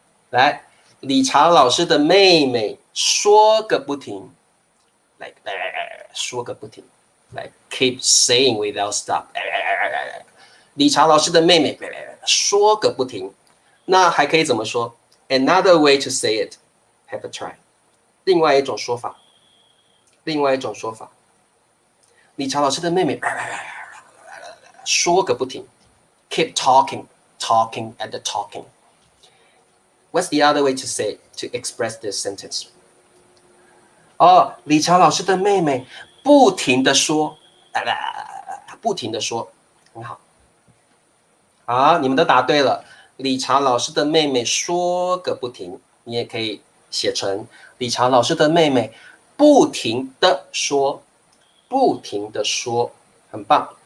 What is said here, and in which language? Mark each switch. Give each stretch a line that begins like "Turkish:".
Chinese: 来，理查老师的妹妹说个不停，来，说个不停，来
English: keep saying without stop。
Chinese: 理查老师的妹妹说个不停，那还可以怎么说 ？
English: Another way to say it, have a try。
Chinese: 另外一种说法，另外一种说法，理查老师的妹妹。说个不停
English: ，keep talking and talking. What's the other way to say to express this sentence?
Chinese: 哦，理查老师的妹妹不停的说，不停的说，很好。好，你们都答对了。理查老师的妹妹说个不停，你也可以写成理查老师的妹妹不停的说，不停的说，很棒。